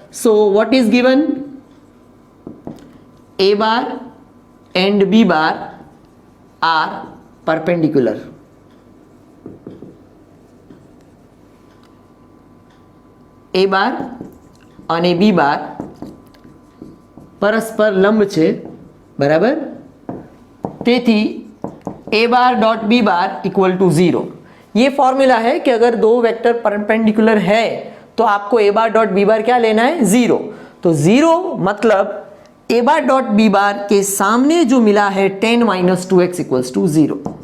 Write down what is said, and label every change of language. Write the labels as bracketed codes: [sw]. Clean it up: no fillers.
[en] So what is given? a bar and b bar are perpendicular. [gu] a બાર અને b બાર પરસ્પર લંબ છે, બરાબર? તેથી a bar [en] Dot b bar equal to 0। [hi] ये फॉर्मूला है कि अगर दो वेक्टर परपेंडिकुलर है तो आपको a बार डॉट b बार क्या लेना है? 0। तो 0 मतलब a बार डॉट b बार के सामने जो मिला है 10 - 2x इक्वल्स टू 0।